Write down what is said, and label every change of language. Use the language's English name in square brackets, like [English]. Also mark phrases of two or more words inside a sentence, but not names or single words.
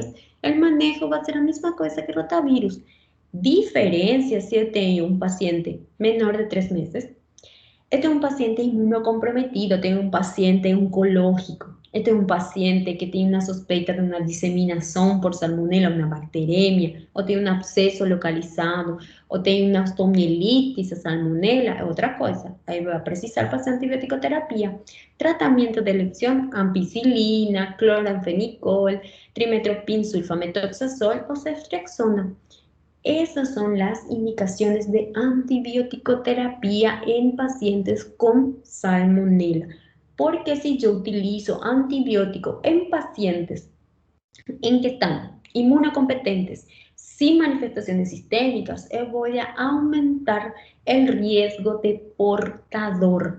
[Portuguese] O manejo vai ser a mesma coisa que rotavírus. Diferença se eu tenho um paciente menor de 3 meses, eu tenho um paciente imunocomprometido, eu tenho um paciente oncológico, eu tenho um paciente que tem uma suspeita de uma disseminação por salmonela, uma bacteremia, ou tem um abscesso localizado, ou tem uma osteomielitis, a salmonela, é outra coisa. Aí vai precisar fazer antibiótico-terapia. Tratamento de eleição, ampicilina, cloranfenicol, trimetoprim, sulfametoxazol ou ceftriaxona. [Spanish] Esas son las indicaciones de antibiótico-terapia en pacientes con salmonela. Porque si yo utilizo antibiótico en pacientes en que están inmunocompetentes, sin manifestaciones sistémicas, voy a aumentar el riesgo de portador.